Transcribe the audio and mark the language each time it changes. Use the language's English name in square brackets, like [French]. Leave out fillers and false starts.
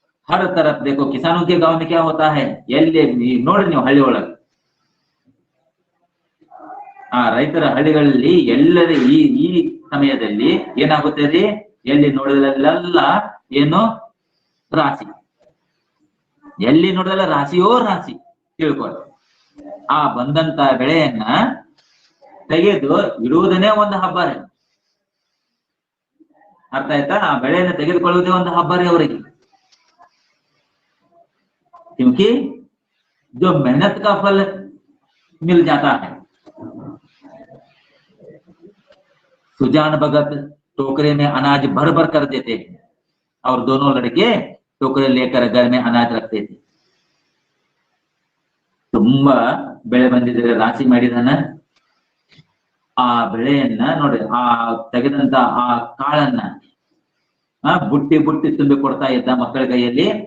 [Hindi] हर तरफ देखो, किसानों के गांव में क्या होता है, [Kannada] ಎಲ್ಲಿ ನೋಡ್ರಿ ನೀವು ಹಳ್ಳಿ ಒಳಗೆ, ರೈತರ ಹಳ್ಳಿಗಳಲ್ಲಿ ಎಲ್ಲರ ಈ ಸಮಯದಲ್ಲಿ ಏನಾಗುತ್ತೆ ರೀ, ಎಲ್ಲಿ ನೋಡಿದಲ್ಲೆಲ್ಲ ಏನು ರಾಶಿ, ಎಲ್ಲಿ ನೋಡಿದಲ್ಲ ರಾಶಿಯೋ ರಾಶಿ ತಿಳ್ಕೊಳ್ಳಿ. ಆ ಬಂದಂತ ಬೆಳೆಯನ್ನ ತೆಗೆದು ಇಡುವುದನ್ನೇ ಒಂದು ಹಬ್ಬ ರೀ, ಅರ್ಥ ಆಯ್ತಾ? ಆ ಬೆಳೆಯನ್ನು ತೆಗೆದುಕೊಳ್ಳುವುದೇ ಒಂದು ಹಬ್ಬ ರೀ ಅವರಿಗೆ. [Hindi] क्योंकि जो मेहनत का फल मिल जाता है। सुजान भगत टोकरे में अनाज भर भर कर देते हैं और दोनों लड़के टोकरे लेकर घर में अनाज रखते थे। [Kannada] ತುಂಬಾ ಬೆಳೆ ಬಂದಿದ್ರೆ ರಾಶಿ ಮಾಡಿದಾನ, ಆ ಬೆಳೆಯನ್ನ ನೋಡಿ, ಆ ತೆಗೆದಂತ ಆ ಕಾಳನ್ನ ಬುಟ್ಟಿ ಬುಟ್ಟಿ ತುಂಬಿ ಕೊಡ್ತಾ ಇದ್ದ ಮಕ್ಕಳ ಕೈಯಲ್ಲಿ.